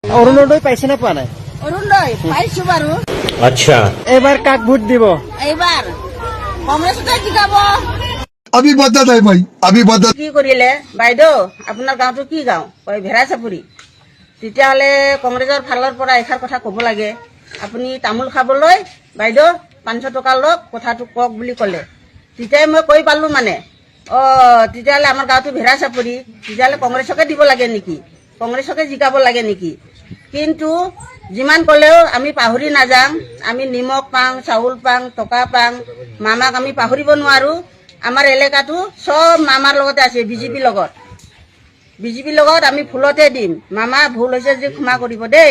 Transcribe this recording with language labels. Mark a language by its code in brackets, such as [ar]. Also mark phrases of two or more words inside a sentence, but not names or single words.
[as] অৰুণোদয় পাইছে না পোৱা নাই? অৰুণোদয় পাইছো বাৰু। আচ্ছা, এবাৰ কাক ভোট দিব? এইবাৰ কংগ্ৰেছতে জিকাব। [hi] अभी बदत है भाई, अभी बदत। [as] কি কৰিলে বাইদেউ আপোনাৰ গাঁওটো কি গাঁও কয় ভেড়া চাপৰি তেতিয়াহ'লে কংগ্ৰেছৰ ফালৰ পৰা এষাৰ কথা ক'ব লাগে আপুনি তামোল খাবলৈ বাইদেউ 500 টকা লওক কথাটো কওক বুলি ক'লে তেতিয়াই মই কৈ পালো মানে তেতিয়াহ'লে আমাৰ গাঁওটো ভেড়া চাপৰি তেতিয়াহ'লে কংগ্ৰেছকে দিব লাগে নেকি কংগ্ৰেছকে জিকাব লাগে নেকি কিন্তু যিমান ক'লেও আমি পাহৰি নাযাম আমি নিমখ পাং চাউল পাং টকা পাং মামাক আমি পাহৰিব নোৱাৰো আমাৰ এলেকাটো সব মামাৰ লগতে আছে বিজেপিৰ লগত আমি ফুলতে দিম মামা ভুল হৈছে যে ক্ষমা কৰিব দেই